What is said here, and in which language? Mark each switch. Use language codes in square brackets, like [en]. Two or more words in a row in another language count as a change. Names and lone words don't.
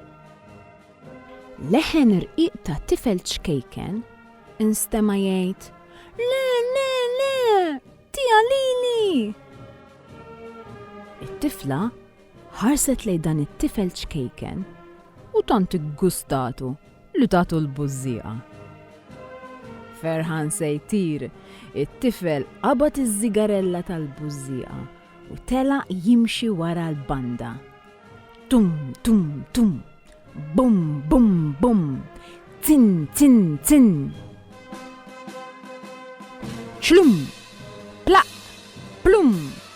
[mt] Leħen rqiq ta' tifel ċkejken instema' jgħid: Le, It-tifla ħarset lejn dan it-tifel ċkejken u tant iggustatu li tagħtu l-bużżieqa. Ferħan se jtir, it-tifel qabad iż-żigarella tal-bużżieqa u tela jimxi wara l-banda. Tum, tum, tum, bum, bum, bum, tin, tin, tin. Xlum, plaq, plum.